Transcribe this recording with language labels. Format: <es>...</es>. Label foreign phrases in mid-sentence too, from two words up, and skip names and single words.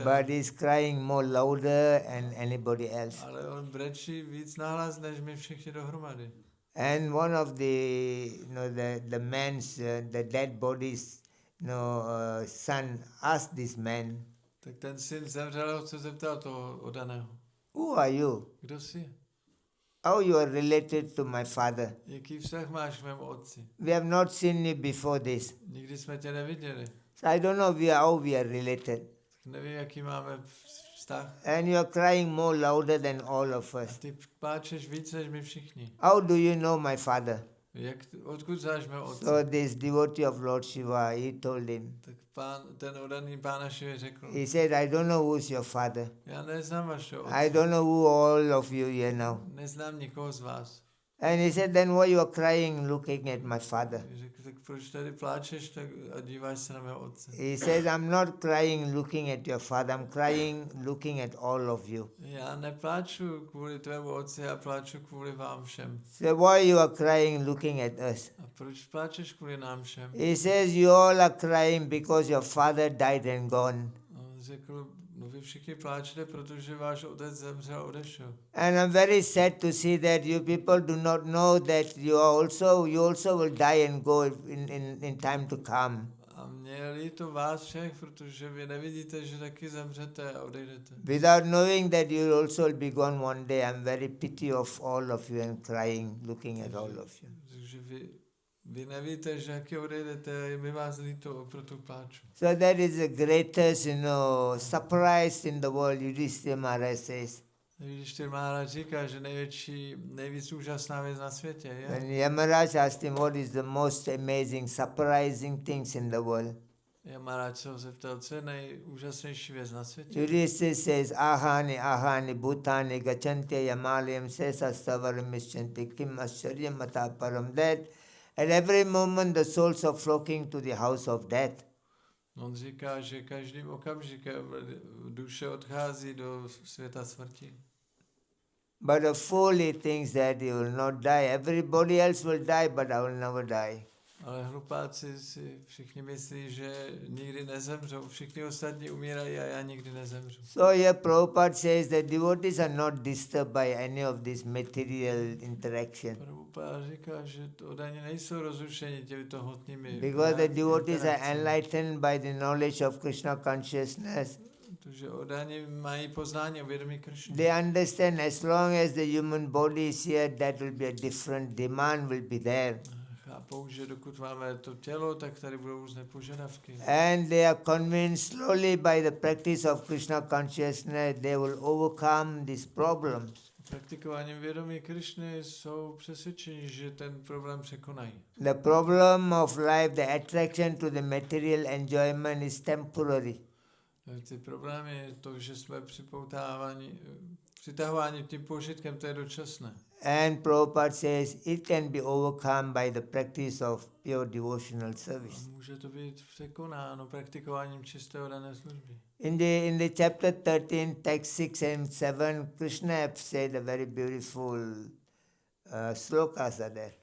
<en>But he's crying more louder than anybody else.</en> <cs>Ale on brečí víc nahlas, než my všichni dohromady.</cs> <en>And one of the man's the dead body's son asked this man,</en> <cs>Tak ten syn zemřelého se zeptal toho oddaného.</cs> <en>"Who are you?</en> <cs>Kdo jsi?</cs> <en>How you are related to my father?</en> <cs>Jaký vztah máš k mému otci?</cs> <en>We have not seen you before this.</en> <cs>Nikdy jsme tě neviděli.</cs> <en>So I don't know how we are related."</en> <cs>Tak nevím, jaký máme vztah.</cs> <en>And you are crying more louder than all of</en> <cs>A</cs> <en>us.</en> <cs>ty pláčeš víc než my všichni.</cs> <en>How do you know my father?</en> <cs>Odkud znáš mého otce?</cs> <en>So this devotee of Lord Shiva, he told him.</en> <cs>Tak ten oddaný Pána Šivy řekl,</cs> <en>He said, I don't know who's your father.</en> <cs>já neznám vašeho otce.</cs> <en>I don't know who all of you here now.</en> <cs>Neznám nikoho z vás.</cs> <en>And he said, then why you are crying looking at my father?</en> <cs>Řekl, tak proč tady pláčeš a díváš se na mého otce?</cs> <en>He said, I'm not crying looking at your father. I'm crying looking at all of you.</en> <cs>Já nepláču kvůli tvému otci, já pláču kvůli vám všem.</cs> <en>So why you are crying looking at us?</en> <cs>A proč pláčeš kvůli nám všem?</cs> <en>He says, you all are crying because your father died and gone.</en> <cs>A on řekl, no vy všichni pláčete, protože váš otec zemřel a odešel.</cs> <en>And I'm very sad to see that you people do not know that you also will die and go in time to come.</en> <cs>A mě je líto vás všech, protože vy nevidíte, že taky zemřete a odejdete.</cs> <en>Without knowing that you will also will be gone one day, I'm very pity of all of you and crying, looking at all of you.</en> <cs>Takže vy nevíte, že jak odejdete, je mi vás líto, proto pláču.</cs> <en>So that is the greatest, surprise in the world, Yudhishthira Maharaj says.</en> <cs>Když Maharaj říká, že nejvíc úžasná věc na světě je.</cs> <en>When Yamaraj asked him what is the most amazing, surprising things in the world,</en> <cs>Maharaj se ho zeptal, co je nejúžasnější věc na světě.</cs> <sa>Yudhishthira says, अहनि भूतानि गच्छन्ति यमालयम् शेषस्थावरम् मिच्छन्ति किम् आश्चर्यम् मत परम्.</sa> <en>That at every moment the souls are flocking to the house of death.</en> <cs>On říká, že každým okamžikem duše odchází do světa smrti.</cs> <en>But a fool, he thinks that he will not die. Everybody else will die, but I will never die.</en> <cs>Ale hlupáci si všichni myslí, že nikdy nezemřou. Všichni ostatní umírají a já nikdy nezemřu.</cs> <en>So here Prabhupada says that devotees are not disturbed by any of this material interaction.</en> <cs>Prabhupada říká, že oddaní nejsou rozrušeni těmito hmotnými.</cs> <en>Because the devotees are enlightened by the knowledge of Krishna consciousness.</en> <cs>Protože odáni mají poznání o vědomí Krišny.</cs> <en>They understand as long as the human body is here, that will be a different demand will be there.</en> <cs>Chápou, že dokud máme to tělo, tak tady budou různé požadavky.</cs> <en>And they are convinced slowly by the practice of Krishna consciousness, they will overcome these problems.</en> <cs>Praktikováním vědomí Krišny jsou přesvědčeni, že ten problém překonají.</cs> <en>The problem of life, the attraction to the material enjoyment is temporary.</en> <cs>Ty problémy, to, že jsme přitahováni tím požitkem, to je dočasné.</cs> <en>And Prabhupada says it can be overcome by the practice of pure devotional service.</en> <cs>A může to být překonáno praktikováním čisté oddané služby.</cs> <en>In the chapter 13, text 6 and 7, Krishna have said a very beautiful slokas are there.</en>